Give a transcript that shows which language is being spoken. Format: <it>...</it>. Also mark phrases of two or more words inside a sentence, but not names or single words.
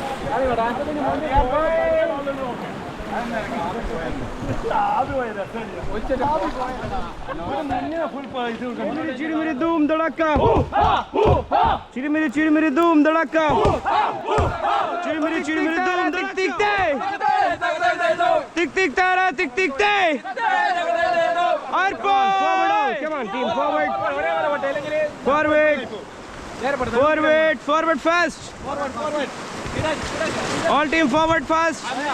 <hi>चिरमिरी धूम धड़ाका, चिरमिरी चिरमिरी धूम धड़ाका, चिरमिरी चिरमिरी धूम टिक टिक ते, टिक टिक तारा टिक टिक ते,</hi> <en>forward, come on team, forward, forward, forward fast, all team forward fast.</en>